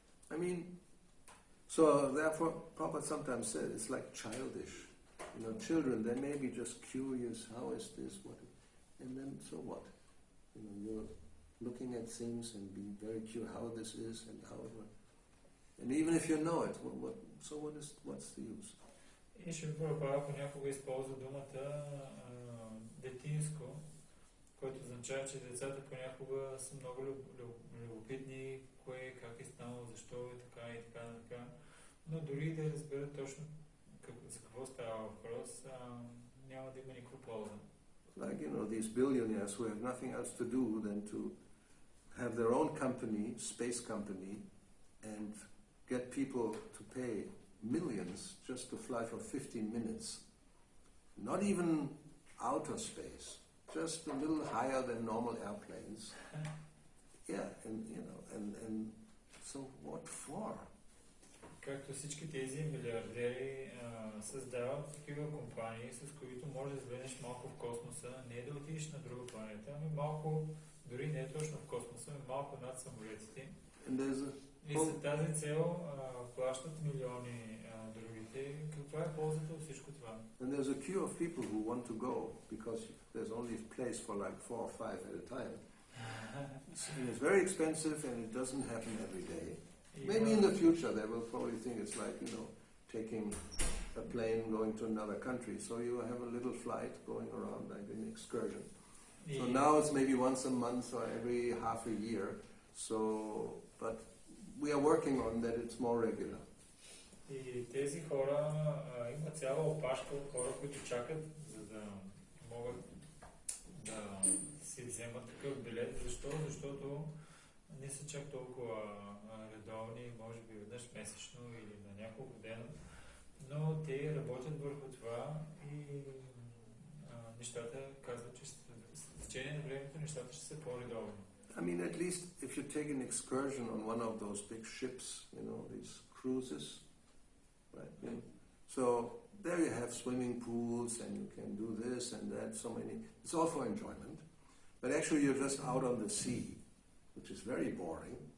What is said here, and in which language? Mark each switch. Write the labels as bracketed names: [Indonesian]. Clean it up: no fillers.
[English] I mean, so therefore, Papa sometimes said it's like childish. You know, children, they may be just curious, how is this, what, and then so what? You know, you're looking at things and being very curious how this is and how it works. And even if you know it, what's the use? [Bulgarian] И ще Прабхупада понякога използва думата детинско, което означава, че децата понякога са много любопитни, кое, как е станало, защо е така и така, така. Но дори да разберат точно за какво става въпрос, няма да има никаква полза. [English] like, these billionaires who have nothing else to do than to have their own company, space company, and get people to pay millions just to fly for 15 minutes. Not even outer space, just a little higher than normal airplanes. Yeah, and so what for? [Bulgarian] Както всички тези милиардери създават такива компании, с които може да излезеш малко в космоса, не да отидеш на друга планета, ами малко, дори не е точно в космоса, ами малко над самолетите. И за тази цел плащат милиони другите. Каква е ползата от всичко това? [English] And there's a queue of people who want to go because there's only place for like 4 or 5 at a time. And it's very expensive and it doesn't happen every day. Maybe in the future they will probably think it's like, taking a plane going to another country. So you have a little flight going around like an excursion. So now it's maybe once a month or every half a year. So, but we are working on that it's more regular. [Bulgarian] И тези хора, има цяла опашка от хора, които чакат, за да могат да си вземат такъв билет. Защо? Защото не са чак толкова редовни, може би веднъж месечно или на няколко дена, но те работят върху това и нещата казват, че с течение на времето нещата ще са по-редовни. [English] I mean, at least if you take an excursion on one of those big ships, these cruises, right? So there you have swimming pools and you can do this and that, so many. It's all for enjoyment. But actually you're just out on the sea, which is very boring.